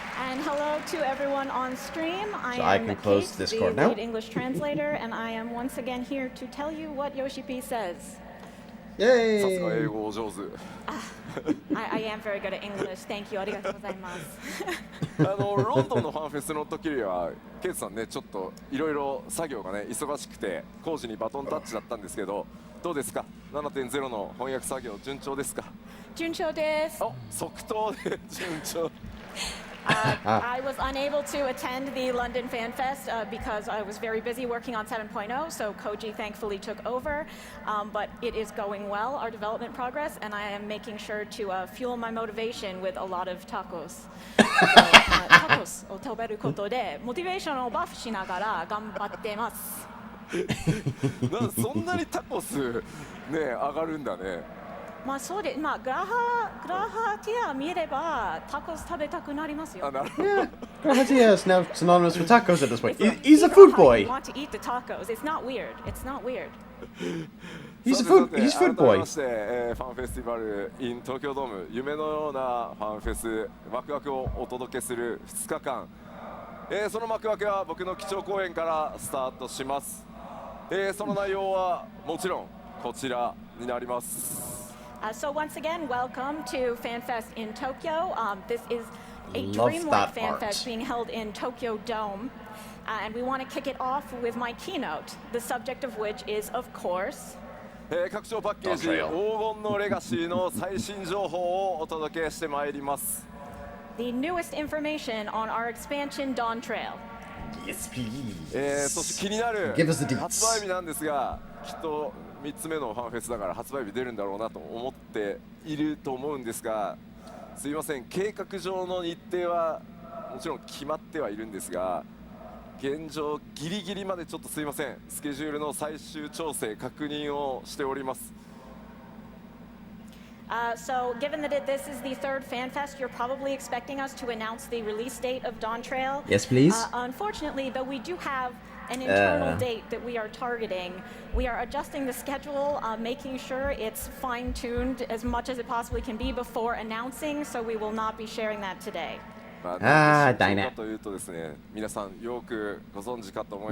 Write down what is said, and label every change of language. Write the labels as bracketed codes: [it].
[en] And hello to everyone on stream. I can close Discord now. The lead English translator, and I am once again here to tell you what Yoshi-P says. Yay! [ja] さすが英語お上手。 [en] I am very good at English. Thank you. [ja] ありがとうございます。ロンドンのファンフェスの時にはケイトさんね、ちょっといろいろ作業がね忙しくて工事にバトンタッチだったんですけど、どうですか？ 7.0 の翻訳作業順調ですか？順調です。お、即答で順調。 [en] I was unable to attend the London FanFest because I was very busy working on 7.0, so Koji thankfully took over. But it is going well, our development progress, and I am making sure to fuel my motivation with a lot of tacos. [ja] Tacos を食べることでモチベーションをバフしながら頑張ってます。そんなにタコスね上がるんだね。まあそうで、まあグラハティア見ればタコス食べたくなりますよ。 [en] Yeah, Grahatia is now synonymous with tacos at this point. He's a food boy. Want to eat the tacos? It's not weird. It's not weird. He's food boy. [ja] 改めまして、ファンフェスティバル in 東京ドーム、夢のようなファンフェス、ワクワクをお届けする2日間、その幕開けは僕の基調講演からスタートします。その内容はもちろんこちらになります。 [en] So once again, welcome to FanFest in Tokyo. This is a Love dreamlike that FanFest art. being held in Tokyo Dome. And we want to kick it off with my keynote, the subject of which is, of course, [ja] 拡張パッケージ黄金のレガシーの最新情報をお届けしてまいります。 [en] the newest information on our expansion Dawntrail. Yes, please. [ja] そして気になる [en] Give us the deets. [ja] 発売日なんですが、きっと3つ目のファンフェスだから発売日出るんだろうなと思っていると思うんですが、すいません、計画上の日程はもちろん決まってはいるんですが、現状ギリギリまでちょっとすいません、スケジュールの最終調整確認をしております。 [en] So given that this is the third FanFest, you're probably expecting us to announce the release date of Dawntrail. Yes, please. Unfortunately, though, we do have an internal date that we are targeting. We are adjusting the schedule, making sure it's fine-tuned as much as it possibly can be before announcing, so we will not be sharing that today. Dang it. [ja] というとですね、皆さんよくご存知かと思い